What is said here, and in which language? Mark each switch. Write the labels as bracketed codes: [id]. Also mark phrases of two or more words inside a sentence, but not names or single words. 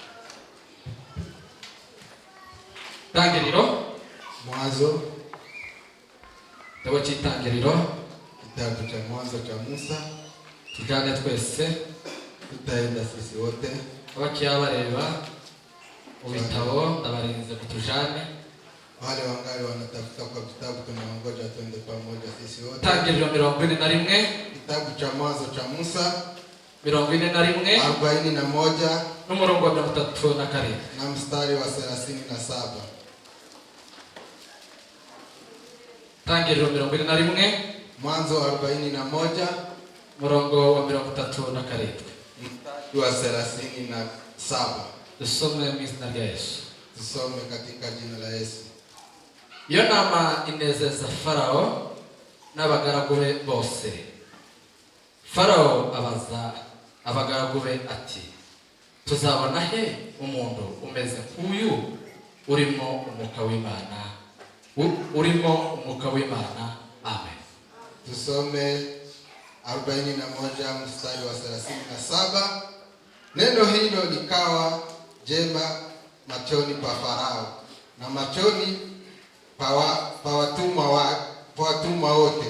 [rw] Tangiriro, [sw] Mwanzo, [rw] Tabo cy'itangiriro, [sw] kitabu cha Mwanzo cha Musa. [rw] tujyane twese [sw] Tutaenda sisi wote. [rw] abakiya bareba mu bitabo ndabarinze kutujane. [sw] Wale wangali wanatafuta kwa vitabu tunaongoja twende pamoja sisi wote. [rw] Tangiriro 41, [sw] Kitabu cha Mwanzo cha Musa 41 41 [rw] n'umurongo wa 37 [sw] na mstari wa 37. [rw] Tangiriro 41 [sw] Mwanzo 41 [rw] umurongo wa 37 [sw] mstari wa 37. [rw] dusome mu izina rya Yesu. [sw] Tusome katika jina la Yesu. [rw] Iyo nama inezeza Farao n'abagaragu be bose. Farao abaza abagaragu be ati, tuzabona he umuntu umeze nk'uyu urimo umwuka w'Imana? Urimo umwuka w'Imana. Amen. [sw] Tusome 41 mstari wa 37. Neno hilo likawa jema machoni pa Farao na machoni pa watumwa wote.